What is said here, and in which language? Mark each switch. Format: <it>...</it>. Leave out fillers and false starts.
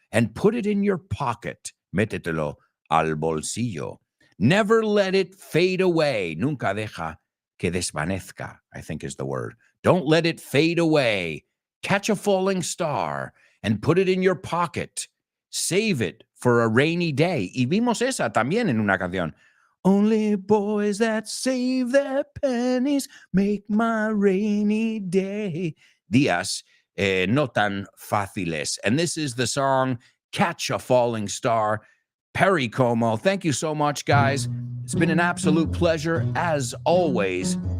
<en>and put it in your pocket.</en> <es>Métetelo al bolsillo.</es> <en>Never let it fade away.</en> <es>Nunca deja que desvanezca,</es> <en>I think is the word. Don't let it fade away. Catch a falling star and put it in your pocket. Save it for a rainy day.</en> <es>Y vimos esa también en una canción.</es> <en>Only boys that save their pennies make my rainy day.</en> <es>Días no tan fáciles.</es> <en>And this is the song Catch a Falling Star. Perry Como, thank you so much, guys. It's been an absolute pleasure, as always.</en>